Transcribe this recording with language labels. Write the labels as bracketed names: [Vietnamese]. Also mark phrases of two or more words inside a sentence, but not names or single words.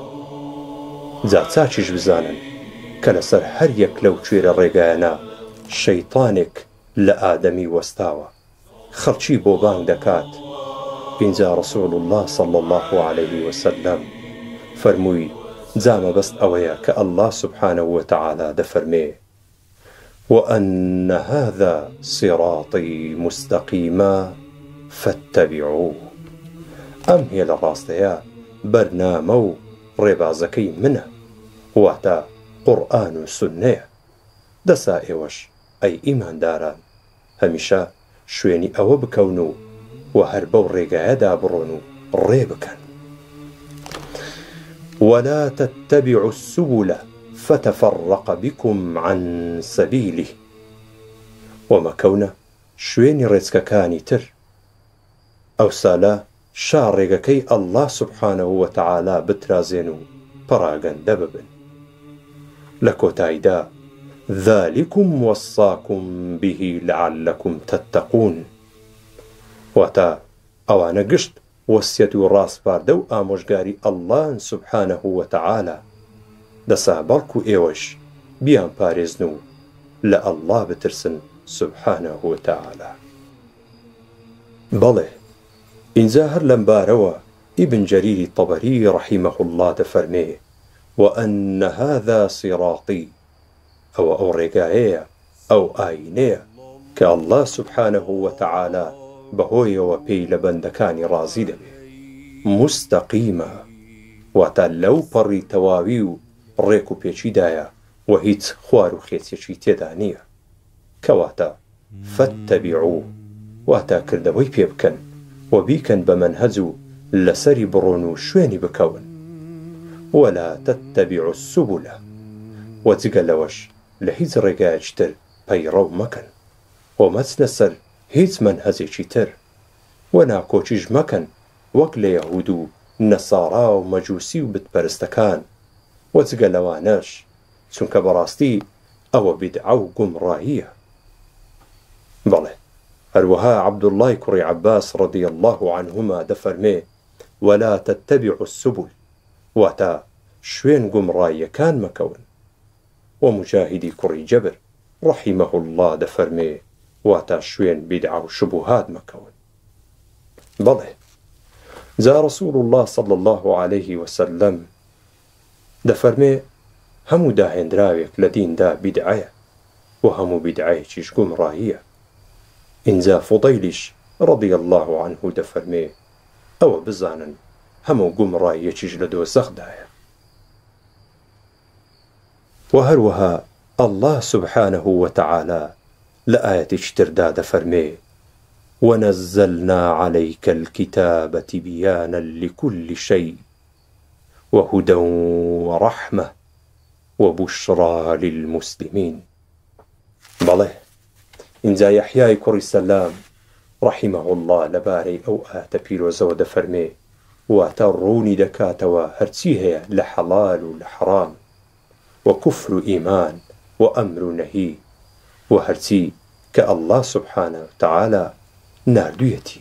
[Central Kurdish] جا چاچیش بزانن کە لەسەر هەر یەک لەو کوێرە ڕێگایانە شەیطانێک لە ئادەمی وەستاوە، خەڵکی بۆ بانگ دەکات. اینجا [Arabic] رسول الله صلى الله عليه وسلم [Central Kurdish] فەرمووی: جامە بەست ئەوەیە کە ئەڵڵا سوبحانه وتەعالا دەفەرمێ: [Arabic] وأن هذا صراطي مستقيما فاتبعوه [Central Kurdish] ئەم هێ لە ڕاستەیە بەرنامە و ڕێبازەکەی منە، واتە قورئان و سوننەیە. دەسا ئێوەش ئەی ئیمانداران هەمیشە شوێنی ئەوە بکەون و هەر بەو ڕێگایەدا بڕۆن و ڕێ بکەن. [Arabic] ولا تتبعوا السبل فتفرق بكم عن سبيله. [Central Kurdish] ومەکەونە شوێنی ڕێچکەکانی تر، ئەوسا شاڕێگەکەی ئەڵڵا سوبحانەهو وەتەعالا بترازێن و پەراگەندە ببن. لە کۆتاییدا [Arabic] ذلكم وصاكم به لعلكم تتقون. [Central Kurdish] واتە ئەوانە گشت وەسیەت و ڕاستپاردە و ئامۆژگاری ئەڵڵان سوبحانەهو وەتەعالا. دەسا بەڵکو ئێوەش بیان پارێزن و لە ئەڵڵا بترسن سوبحانەهو وەتەعالا. بەڵێ ئینجا هەر لەم بارەوە ئیبن جەریری تەبەری ڕەحیمەهو الله دەفەرمێ [Arabic] وأن هذا صراطي، [Central Kurdish] ئەو ڕێگایەیە، ئەو ئاینەیە کە ئەڵڵا سوبحانەهو وەتەعالا بەهۆیەوە پێی لە بەندەکانی ڕازی دەبێ، مستەقیمە، واتە لەو پەڕی تەواوی و ڕێک و پێچیدایە و هیچ خوار و خێچێکی تێدا نییە. کەواتە فەتەبیعوه، واتە کردەوەی پێ بکەن و بیکەن بە مەنهەج و لەسەری بڕۆن و شوێنی بکەون. [Arabic] ولا تتبعوا السبل، [Central Kurdish] و جگە لەوەش لە هیچ ڕێگایەکی تر پەیڕەو مەکەن و مەچنە سەر هیچ مەنهەجێکی تر، و ناکۆچیش مەکەن وەک لە یەهود و نەسارا و مەجووسی و بتپەرستەکان، و جگە لەوانەش چونکە بەڕاستی ئەوە بیدعە و گومڕاییە. بەڵێ هەروەها عەبدوڵڵای کوڕی عەباس [Arabic] ڕەضی الله عنهما [Central Kurdish] دەفەرمێ [Arabic] ولا تتبعوا السبل، [Central Kurdish] واتە شوێن گومڕاییەکان مەکەون. و مجاهیدی کوڕی جەبر ڕەحیمەهو الله دەفەرمێ واتە شوێن بیدعە و شوبهات مەکەون. بەڵێ جا ڕەسوول الله [Arabic] صلی الله عليه وسلم [Central Kurdish] دەفەرمێ هەموو داهێنراوێک لە دیندا بیدعەیە و هەموو بیدعەیەکیش گومڕاییە. ئینجا فوضەیلیش [Arabic] ڕەضی الله عنه [Central Kurdish] دەفەرمێ ئەوە بزانن هەموو گومڕاییەکیش لە دۆزەخدایە. و هەروەها ئەڵڵا سوبحانەهو وەتەعالا لە ئایەتێکی تردا دەفەرمێ [Arabic] ونزلنا عليك الكتاب تبيانا لكل شيء وهدى ورحمة وبشرى للمسلمين. [Central Kurdish] بەڵێ ئینجا یەحیای کوڕی سەلام ڕەحیمەهو الله لەبارەی ئەو ئایەتە پیرۆزەوە دەفەرمێ واتە ڕوونی دەکاتەوە هەرچی هەیە لە حەڵال و لە حەرام و کوفر و ئیمان و ئەمر و نەهی و هەرچی کە ئەڵڵا سوبحانە وتەعالا ناردوویەتی.